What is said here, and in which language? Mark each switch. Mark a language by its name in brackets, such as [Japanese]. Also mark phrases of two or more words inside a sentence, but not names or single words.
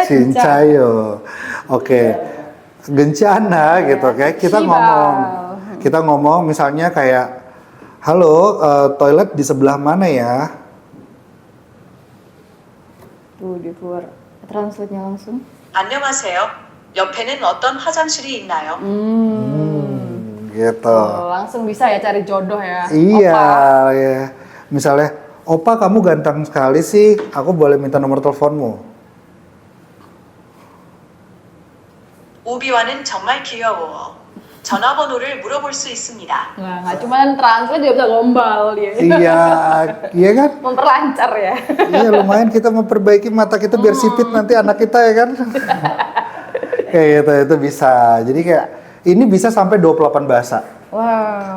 [Indonesian] Cincayo. Oke, Gencana gitu, kayak kita ngomong misalnya kayak, halo, toilet di sebelah mana ya? Tuh di keluar translate-nya langsung. [Korean] 안녕하세요. 옆에는 어떤 화장실이 있나요? [Indonesian] Gitu. Oh, langsung bisa ya cari jodoh ya. Iya, Opa. ya. Misalnya, Opa kamu ganteng sekali sih, aku boleh minta nomor teleponmu? [Korean] 오비와는 정말 귀여워. 전화번호를 물어볼 수 있습니다. [Indonesian] Nah, nggak cuma translate dia bisa gombal dia. Iya, iya kan? Memperlancar ya. Iya lumayan kita memperbaiki mata kita biar sipit nanti anak kita ya kan? Kayak gitu, itu bisa. Jadi kayak, ini bisa sampai 28 bahasa. Wow.